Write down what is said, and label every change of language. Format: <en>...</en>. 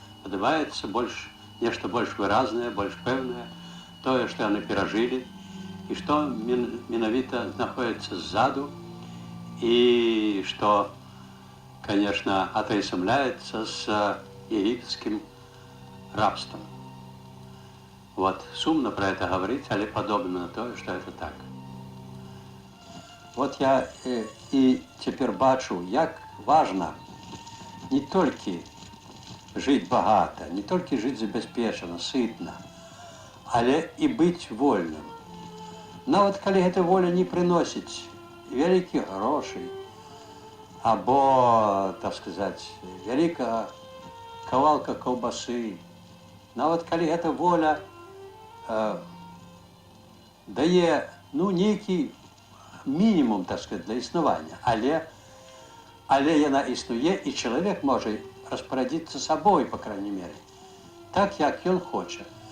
<be>Падабаецца нешта больш выразнае, больш пэўнае, тое, што яны перажылі, і што менавіта знаходіцца ззаду, і што, конечно, атаясамляецца з егіпецкім рабством.</be> <ru>Вот, сумно про это говорить, але подобно на то, что это так. Вот я и теперь бачу, як важно не только жить богато, не только жить забеспеченно, сытно, але и быть вольным. Но вот коли эта воля не приносит великих грошей,</ru> <be>або, так сказаць, вялікая кавалка каўбасы. Нават калі гэта воля дае нейкі мінімум, так сказаць, для існавання, але яна існуе, і чалавек можа распарадзіцца сабой,</be> <ru>па крайней мере,</ru> <be>так, як ён хоча.</be>